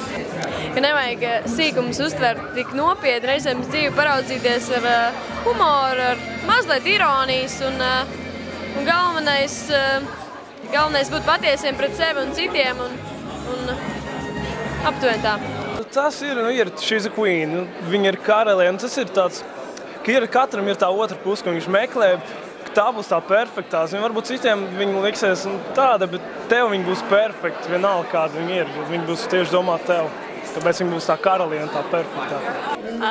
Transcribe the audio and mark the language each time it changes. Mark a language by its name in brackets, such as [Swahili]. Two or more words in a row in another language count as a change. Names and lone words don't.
[Latvian] Ka nevajag sīkumus uztvert tik nopietni, reizēm dzīvi paraudzīties ar humoru, ar mazliet ironijas un galvenais būt patiesiem pret sevi un citiem un aptuveni tā. Tas ir, [English] she's a queen, [Latvian] viņa ir karaliene, tas ir tāds, ka katram ir tā otra puse, ka viņš meklē, ka tā būs tā perfektā. Varbūt citiem viņa liksies tāda, bet tev viņa būs perfekta, vienalga kāda viņa ir, viņa būs tieši domāt tev. Tāpēc viņa būs tā karaliene, tā perfektā.